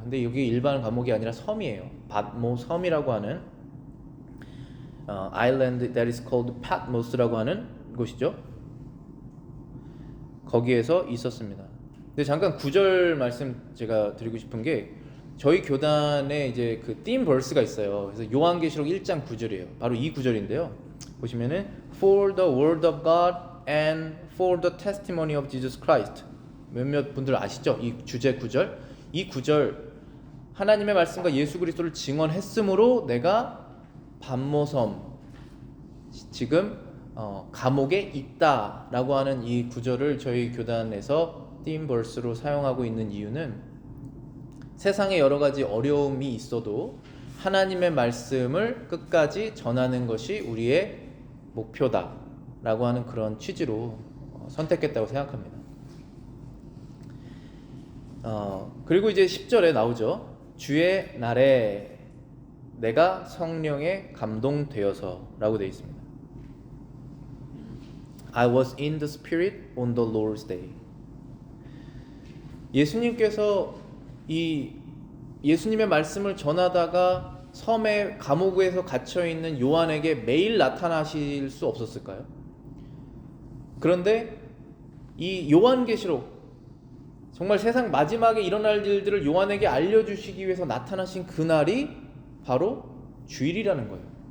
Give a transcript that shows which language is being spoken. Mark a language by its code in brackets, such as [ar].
[ko] 근데 여기 일반 감옥이 아니라 섬이에요. 밧모 섬이라고 하는 [en] island that is called Patmos [ko] 라고 하는 곳이죠. 거기에서 있었습니다. 근데 잠깐 9절 말씀 제가 드리고 싶은 게, 저희 교단에 이제 그 theme verse가 있어요. 그래서 요한계시록 1장 9절이에요. 바로 이 구절인데요. 보시면은 [en] For the word of God and for the testimony of Jesus Christ. [ko] 몇몇 분들 아시죠? 이 주제 구절. 이 구절, 하나님의 말씀과 예수 그리스도를 증언했으므로 내가 밤모섬, 지금 감옥에 있다라고 하는 이 구절을 저희 교단에서 theme verse로 사용하고 있는 이유는, 세상에 여러 가지 어려움이 있어도 하나님의 말씀을 끝까지 전하는 것이 우리의 목표다라고 하는 그런 취지로 선택했다고 생각합니다. 그리고 이제 10절에 나오죠. 주의 날에 내가 성령에 감동되어서 라고 되어 있습니다. [en] I was in the Spirit on the Lord's day. [ko] 예수님께서 예수님의 말씀을 전하다가 섬의 감옥에서 갇혀있는 요한에게 매일 나타나실 수 없었을까요? 그런데 이 요한계시록, 정말 세상 마지막에 일어날 일들을 요한에게 알려주시기 위해서 나타나신 그날이 바로 주일이라는 거예요.